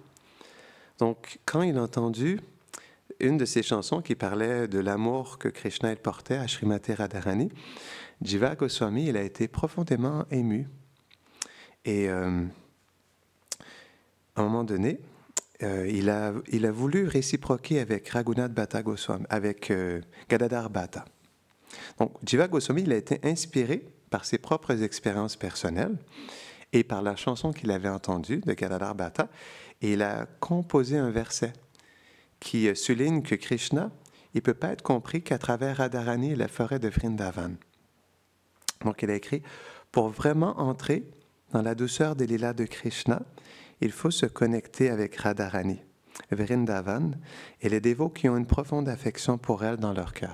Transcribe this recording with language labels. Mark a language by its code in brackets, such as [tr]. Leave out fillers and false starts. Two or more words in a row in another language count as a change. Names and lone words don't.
[fr] Donc, quand il a entendu une de ces chansons qui parlait de l'amour que Krishna portait à Srimati Radharani, Jiva Goswami, il a été profondément ému. Et à un moment donné, il a voulu réciproquer avec Raghunath Bhatta Goswami, avec Gadadhar Bhatta. Donc, Jiva Goswami, il a été inspiré par ses propres expériences personnelles et par la chanson qu'il avait entendue de Gadadhar Bhatta, et il a composé un verset qui souligne que Krishna, il ne peut pas être compris qu'à travers Radharani et la forêt de Vrindavan. Donc, il a écrit « Pour vraiment entrer dans la douceur des lilas de Krishna, il faut se connecter avec Radharani, Vrindavan, et les dévots qui ont une profonde affection pour elle dans leur cœur.